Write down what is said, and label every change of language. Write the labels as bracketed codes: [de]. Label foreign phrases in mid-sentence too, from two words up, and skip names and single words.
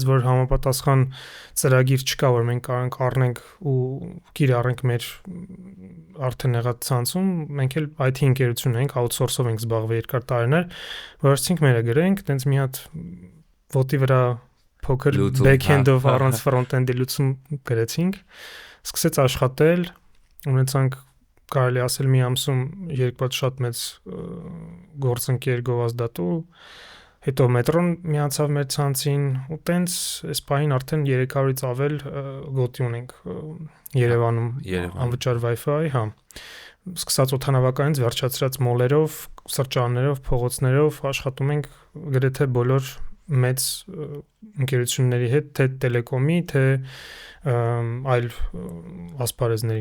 [hy] որ համապատասխան ծրագիր չկա, որ մենք կարանք առնենք ու կիրառենք մեր արդեն եղած ցանցում, մենք էլ IT ընկերություն ենք, outsource-ով ենք զբաղվել երկար տարիներ, որովհետեւ մերը գրենք, տենց մի հատ ոտի վրա փոքր back-end-ով առանց front-end-ի լուծում գրեցինք, սկսեց աշխատել, ունեցանք կարելի ասել մի ամսում երկու շատ մեծ գործընկեր գովազդատու, հետո մետրոն միացավ մեր ցանցին, ու տենց այս պահին արդեն 300-ից ավել գոտի ունենք Երևանում անվճար Wi-Fi, հա։ Սկսած օդանավակայից վերջացրած մոլերով, սրճարաններով, փողոցներով աշխատում ենք գրեթե բոլոր մեծ ընկերությունների հետ, թե տելեկոմի, թե այլ ասպարեզների։